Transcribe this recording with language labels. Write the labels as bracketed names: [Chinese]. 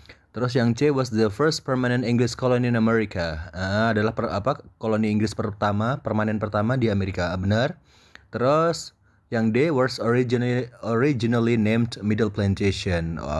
[Indonesian] Terus yang [English] C was the first permanent English colony in America. [Indonesian] Adalah koloni Inggris permanen pertama di Amerika. Benar. Terus yang [English] D was originally named Middle Plantation.